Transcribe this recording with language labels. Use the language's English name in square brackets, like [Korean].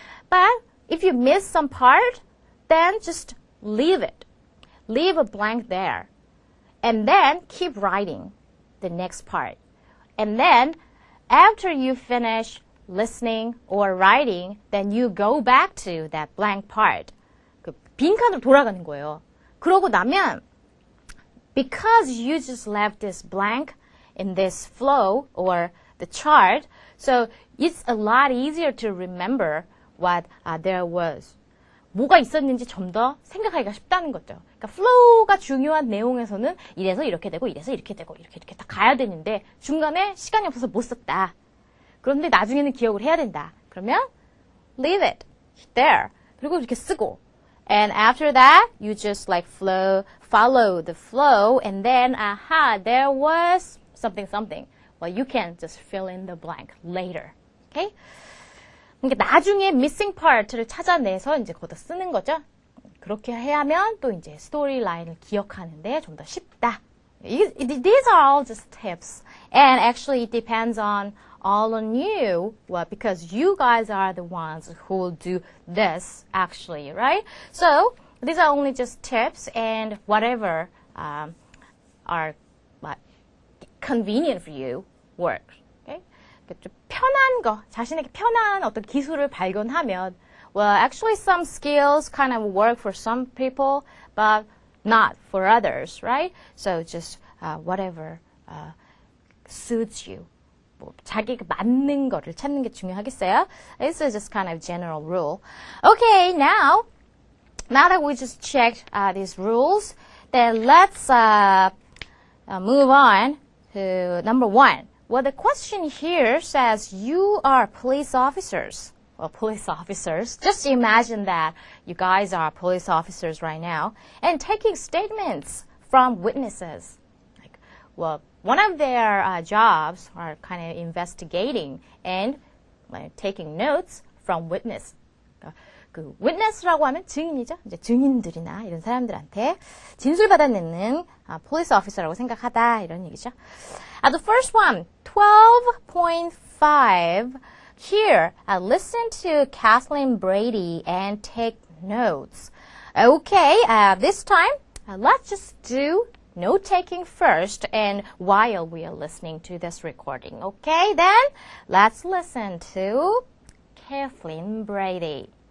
[English] But if you miss some part, then just leave it. Leave a blank there. And then keep writing the next part. And then after you finish listening or writing, then you go back to that blank part. [Korean] 그 빈칸으로 돌아가는 거예요. 그러고 나면 [English] because you just left this blank in this flow or the chart, so it's a lot easier to remember what there was. [Korean] 뭐가 있었는지 좀 더 생각하기가 쉽다는 거죠. 그러니까 flow가 중요한 내용에서는 이래서 이렇게 되고 이래서 이렇게 되고 이렇게 다 가야 되는데 중간에 시간이 없어서 못 썼다. 그런데 나중에는 기억을 해야 된다. 그러면 [English] leave it there. [Korean] 그리고 이렇게 쓰고 [English] and after that you just like follow the flow and then there was something. Well, you can just fill in the blank later. Okay? [Korean] 그러니까 나중에 missing part를 찾아내서 이제 거기다 쓰는 거죠. 그렇게 하면 또 이제 스토리 라인을 기억하는데 좀 더 쉽다. [English] These are all just tips. And actually it depends all on you. Well, because you guys are the ones who will do this actually, right? So these are only just tips and whatever are convenient for you works. Okay? [Korean] 좀 편한 거, 자신에게 편한 어떤 기술을 발견하면 [English] well, actually some skills kind of work for some people, but not for others, right? So just whatever suits you. [Korean] 뭐 자기가 맞는 거를 찾는 게 중요하겠어요? [English] This is just kind of general rule. Okay, now that we just checked these rules, then let's move on to number 1. Well, the question here says you are police officers. Well, police officers. Just imagine that you guys are police officers right now and taking statements from witnesses. Like, well, one of their jobs are kind of investigating and taking notes from witness. [Korean] 그 witness라고 하면 증인이죠. 이제 증인들이나 이런 사람들한테 진술 받아내는 police officer라고 생각하다 이런 얘기죠. [English] The first one, 12.5. Here, listen to Kathleen Brady and take notes. Okay, this time, let's just do note-taking first and while we are listening to this recording. Okay, then let's listen to Kathleen Brady.